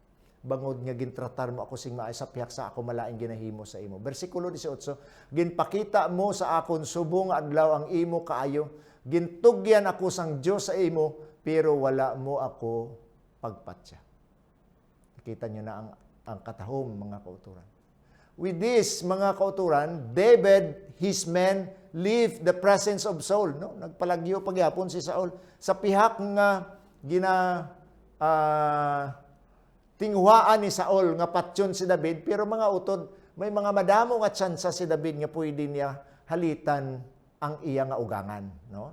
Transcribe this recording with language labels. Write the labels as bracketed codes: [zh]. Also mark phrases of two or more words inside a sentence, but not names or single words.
[hil] Bangod nga gintratar mo ako sing maayo sa piyak sa ako malaing ginahimo sa imo. Bersikulo 18, ginpakita mo sa akon subong adlaw ang imo kaayo, gintugyan ako sang Dios sa imo, pero wala mo ako pagpatya. Nakita niyo na ang katahom mga kauturan. [en] With this, [hil] mga kauturan, [en] David, his men, leave the presence of Saul. No? [hil] Nagpalagyo pagyapon si Saul sa pihak nga tinguhaan ni Saul nga patsyon si David, pero mga utod, may mga madamo nga tsansa si David nga pwede niya halitan ang iya nga ugangan, no?